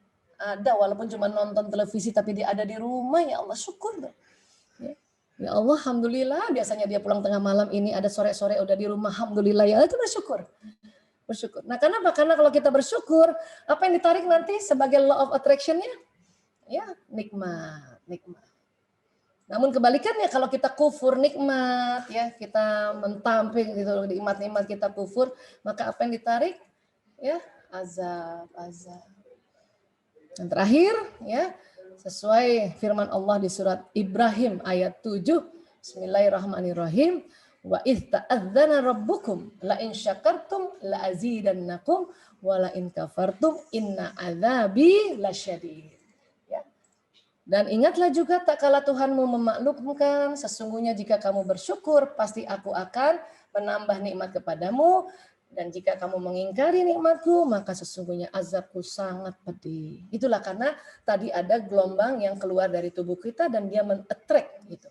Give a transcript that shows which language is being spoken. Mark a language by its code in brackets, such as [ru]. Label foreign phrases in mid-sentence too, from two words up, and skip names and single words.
[id] Ada walaupun cuma nonton televisi tapi dia ada di rumah, [ar] يا الله [id] syukur. [ar] يا الله [id] alhamdulillah, biasanya dia pulang tengah malam, ini ada sore-sore udah di rumah, alhamdulillah, ya itu bersyukur. Nah kenapa? Karena kalau kita bersyukur, apa yang ditarik nanti sebagai [en] law of attraction- [id] nya? Ya nikmat. Namun kebalikannya kalau kita kufur nikmat, ya kita mentampik gitu nikmat-nikmat kita kufur, maka apa yang ditarik? Ya azab. Dan terakhir, ya, sesuai firman Allah di surat Ibrahim ayat 7, Bismillahirrahmanirrahim, [ar] وإذ تأذن ربكم لئن شكرتم لأزيدنكم ولئن كفرتم إن عذابي لشديد. [id] Ya. Dan ingatlah juga tak kala Tuhanmu memaklumkan, sesungguhnya jika kamu bersyukur pasti aku akan menambah nikmat kepadamu, dan jika kamu mengingkari nikmatku maka sesungguhnya azabku sangat pedih. Itulah karena tadi ada gelombang yang keluar dari tubuh kita dan dia men-attract gitu.